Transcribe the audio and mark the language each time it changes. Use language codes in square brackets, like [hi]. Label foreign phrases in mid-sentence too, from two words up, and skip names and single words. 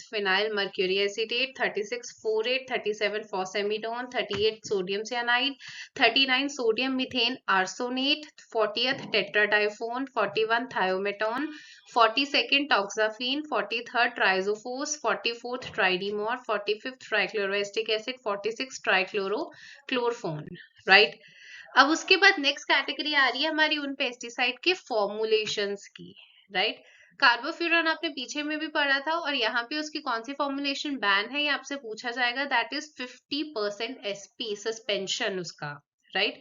[en] phenyl mercury acetate, 36 phorate, 37 phosphamidone, 38 sodium cyanide, 39 sodium methane arsenate, 40th tetradiphone, 41 thiometone, 42nd toxaphene, 43rd trizophos, 44th tridimor, 45th trichloroacetic acid, 46th trichlorofone, right? [hi] अब उसके बाद [en] next category [hi] आ रही है हमारी उन पेस्टिसाइड के फॉर्मुलेशंस की, राइट? कार्बोफ्यूरॉन आपने पीछे में भी पढ़ा था और यहाँ पे उसकी कौन सी फॉर्मुलेशन बैन है ये आपसे पूछा जाएगा, [en] that is 50% SP suspension [hi] उसका, राइट?